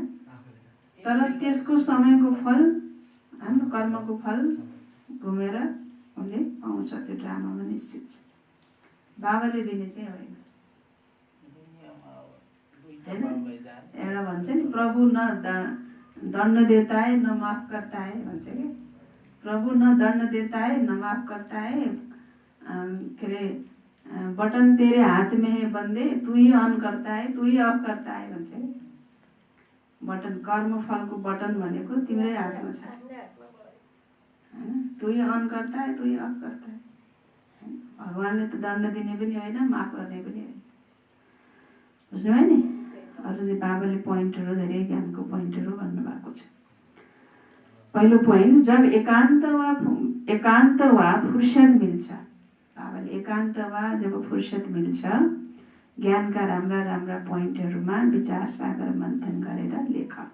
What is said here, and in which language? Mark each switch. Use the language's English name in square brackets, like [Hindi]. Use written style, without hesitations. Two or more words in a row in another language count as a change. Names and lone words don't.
[Nepali] तर त्यसको समयको फल, हाम्रो कर्मको फल घुमेर उसले पाउँछ। त्यो ड्रामामा निश्चित छ। बाबाले दिने चाहिँ होइन। एउटा भन्छ नि [Hindi] प्रभु न दण्ड देता है न माफ करता है [Nepali] भन्छ कि। [Hindi] प्रभु न दण्ड देता है न माफ करता है, [Nepali] के अरे [Hindi] बटन तेरे हाथ में है बन्दे, तू ही अन करता है, तू ही अफ करता है [Nepali] भन्छ कि। बटन, कर्म फलको बटन भनेको तिम्रै हातमा छ, होइन? [Hindi] तू ही अन करता है, तू ही अफ करता है। [Nepali] भगवानले त दण्ड दिने पनि होइन, माफ गर्ने पनि होइन। बुझ्नुभयो नि? अरू बाबाले पोइन्टहरू, धेरै ज्ञानको पोइन्टहरू भन्नुभएको छ। पहिलो पोइन्ट, जब एकान्त वा फुर्सद मिल्छ, बाबाले एकान्त वा जब फुर्सद मिल्छ, ज्ञानका राम्रा राम्रा पोइन्टहरूमा विचार सागर मन्थन गरेर लेख।